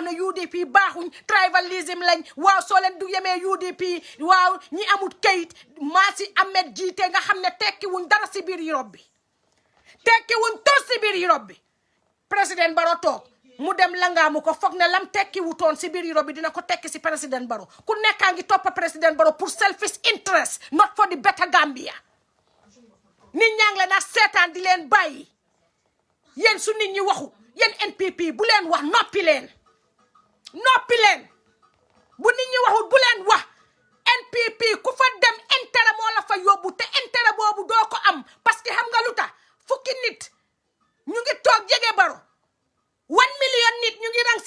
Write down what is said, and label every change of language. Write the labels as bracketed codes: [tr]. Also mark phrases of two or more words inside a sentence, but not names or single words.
[wo] ne UDP baaxuñ tribalism lañ waaw soo leen du yemee UDP waaw ñi amul kayit Massi Ahmed jiite nga xam ne tekki wuñ dara si biir Europe bi tekki wuñ tos si biir Europe bi président Barrow toog mu dem langaamu ko foog ne lam tekki wutoon si biir Europe bi dina ko tekki si président Barrow ku nekkaa ngi toppa président Barrow pour [en] selfish interest not for the better Gambia [wo] nit ñaa ngi leen a seetaan di leen bàyyi yéen su nit ñi waxu yéen NPP bu leen wax noppi leen bu nit ñi waxul bu leen wax NPP ku fa dem intérêt moo la fa yóbbu te intérêt boobu doo ko am [fr] parce que [wo] xam nga lu tax fukki nit ñu ngi toog jege Barrow 1 million nit ñu ngi